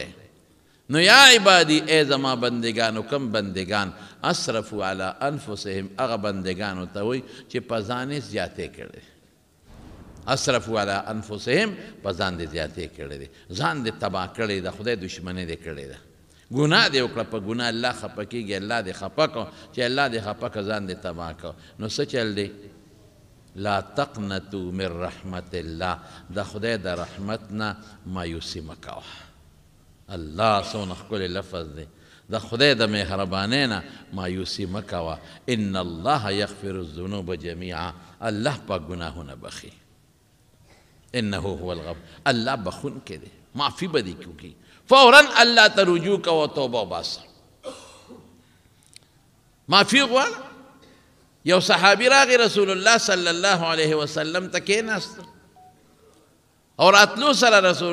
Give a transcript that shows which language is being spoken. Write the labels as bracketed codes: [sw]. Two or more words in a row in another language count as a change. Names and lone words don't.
[ps] نو [ar] یا عبادی [ps] اے زما بندگانو، کم بندگان [ar] اسرفوا علی انفسهم، [ps] هغه بندگانو ته وایي چې په ځان یې زیاتې کړي. [ar] اسرفوا علی انفسهم، [ps] په ځان دې زیاتې کړی دی، ځان دې تباه کړی ده، خدای دشمني دې کړې ده. ګناه دې وکړه په ګناه الله خفه کېږي الله دې خفه کړو چې الله دې خفه کړه ځان دې تباه کړو نو څه چل دی [ar] لا تقنطوا من رحمت الله [ps] د خدای د رحمت نه مایوسي مه کوه الله څومره ښکلی لفظ دی د خدای د مهربانۍ نه مایوسي مه کوه [ar] ان الله یغفر الذنوب جمیعا [ps] الله پاک ګناهونه بخي [ar] انه هو الغفور [ps] الله بخونکی دی معافي به دې کوي فوراً الله ته رجوع کوه توبه وباسه معافي غواړه یو صحابي راغی رسول الله [ar] صلی الله علیه وسلم [ps] ته کېناست او راتلو سره رسول